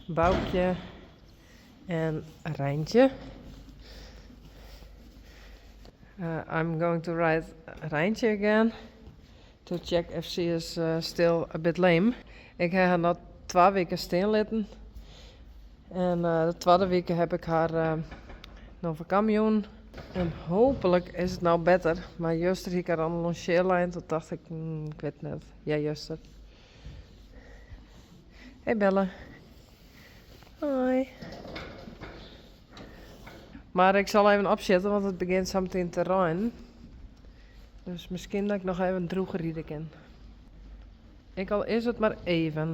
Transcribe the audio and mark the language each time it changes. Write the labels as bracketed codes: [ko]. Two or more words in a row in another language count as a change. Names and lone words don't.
[en] Boukje and Reintje. I'm going to ride Reintje again to check if she is still a bit lame. [nl] Ik heb haar nog 2 weken stilzitten. En de tweede week heb ik haar nog vakantie. En hopelijk is het nou beter. Maar juster ik haar aan de longeerlijn. Toen dacht ik, ik weet net. Ja, juster. Hey Belle. Hoi. Maar ik zal even opzetten, want het begint zo meteen te regenen. Dus misschien dat ik nog even droog rieden kan. Ik al is het maar even.